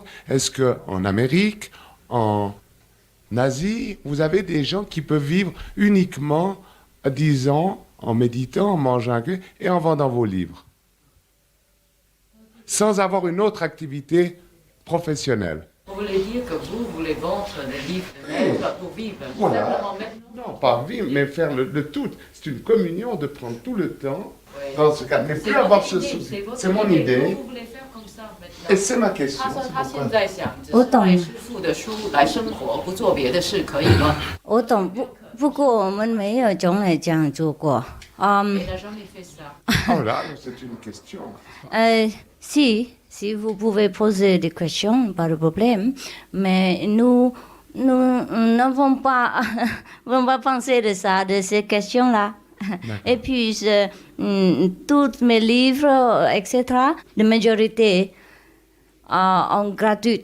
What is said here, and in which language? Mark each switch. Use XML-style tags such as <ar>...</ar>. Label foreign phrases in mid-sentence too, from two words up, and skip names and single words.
<fr>Est-ce qu'en Amérique, en Asie, vous avez des gens qui peuvent vivre uniquement, disons, en méditant, en mangeant un peu et en vendant vos livres, sans avoir une autre activité professionnelle? Vous voulez dire que vous voulez vendre des livres de lettres pour vivre. Voilà. Simplement maintenant. Non, pas vivre, mais faire le tout. C'est une communion de prendre tout le temps Ouais. dans ce cas. Mais C'est plus votre avoir ce idée, souci. votre C'est mon idée. Vous voulez faire comme ça maintenant. Et c'est ma question.</fr> <zh>他说</zh> <fr>c'est</fr> <zh>他</zh> <fr>pourquoi.</fr> <zh>现在想只我懂是卖师傅的书来生活，不做别的事，可以吗？我懂，不过我们没有从来这样做过。</zh> <fr>Mais il n'a jamais fait ça. Oh là, c'est une question. Si vous pouvez poser des questions, pas de problème. Mais nous n'avons pas, on va penser de ça, de ces questions-là. Et puis, tous mes livres, etc., la majorité en gratuit.</fr>